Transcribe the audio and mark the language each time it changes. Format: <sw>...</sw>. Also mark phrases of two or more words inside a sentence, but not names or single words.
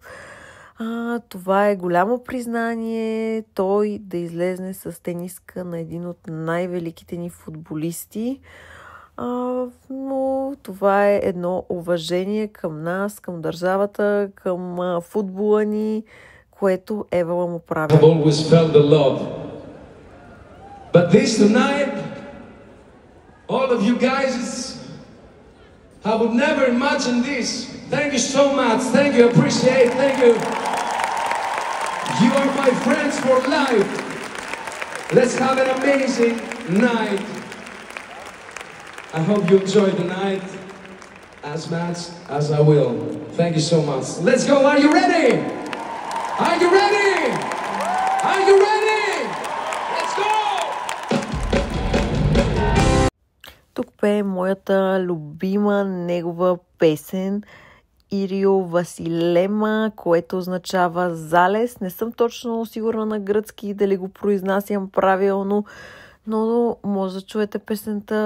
<bg>Това е голямо признание той да излезне с тениска на един от най-великите ни футболисти. Но това е едно уважение към нас, към държавата, към футбола ни, което Евала му прави.</bg> <en>I've always felt the love. But this tonight, all of you guys, I would never imagine this. Thank you so much. Thank you. Appreciate. Thank you. You are my friends for life. Let's have an amazing night. I hope you enjoy the night as much as I will. Thank you so much. Let's go. Are you ready? Are you ready? Are you ready? Let's go!</en> <bg>Тук пее моята любима негова песен Ирио Василема, което означава залез. Не съм точно сигурна на гръцки дали го произнасям правилно, но може да чуете песента.</bg>